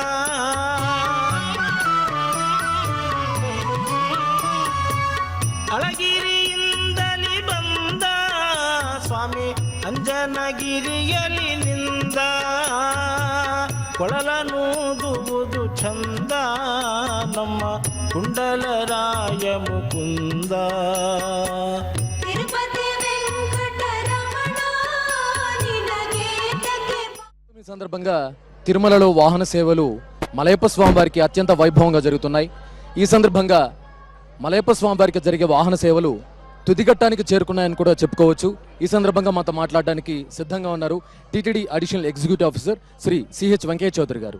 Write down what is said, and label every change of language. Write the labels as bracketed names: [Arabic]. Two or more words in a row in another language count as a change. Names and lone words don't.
[Kannada] ಅಳಗಿರಿಯಿಂದಲಿ ಬಂದ ಸ್ವಾಮಿ ಅಂಜನಗಿರಿಯಲಿ ನಿಂದ. ಕೊಳಲನೂದುವುದು ಚಂದ ನಮ್ಮ ಕುಂಡಲರಾಯ ಮುಕುಂದ. ತಿರುಪತಿ ವೆಂಕಟರಮಣ ನಿನಗೆ ತಕ್ಕೆ [Telugu] ఈ సందర్భంగా తిరుమలలో వాహన సేవలు మలయప్ప స్వామి వారికి అత్యంత వైభవంగా జరుగుతున్నాయి. ఈ సందర్భంగా మలయప్ప స్వామి వారికి జరిగే వాహన సేవలు తుదిఘట్టానికి చేరుకున్నాయని కూడా చెప్పుకోవచ్చు. ఈ సందర్భంగా మాతో మాట్లాడడానికి సిద్ధంగా ఉన్నారు టీటీడీ [English] additional executive officer [Telugu] శ్రీ సిహెచ్ వెంకయ్య చౌదరి గారు.